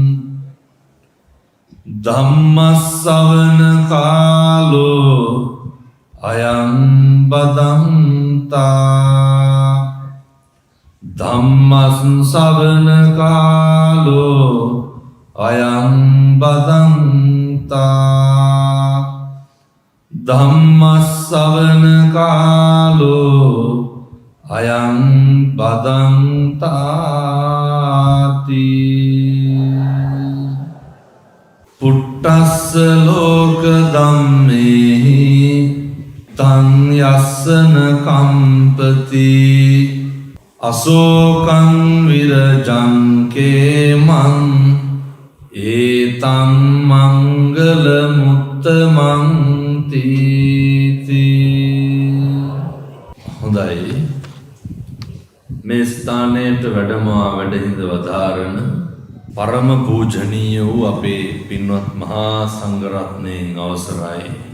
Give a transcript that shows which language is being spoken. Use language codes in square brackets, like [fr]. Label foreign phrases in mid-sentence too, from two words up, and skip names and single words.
[pi] ධම්මස්සවන කාලෝ අයං බදන්තා. ධම්මස්සවන කාලෝ අයං බදන්තා. ධම්මස්සවන කාලෝ අයං බදන්තාති. පුට්ටස්ස ලෝක ධම්මේහි තං යස්සන කම්පති අසෝකං විරජං කේමං ඒතං මංගල මුත්තමං තීති. [si] හොඳයි, මේ ස්ථානයට වැඩහිඳ වදාරන පරම පූජනීය වූ අපේ පින්වත් මහා සංඝරත්නයන් අවසරයි.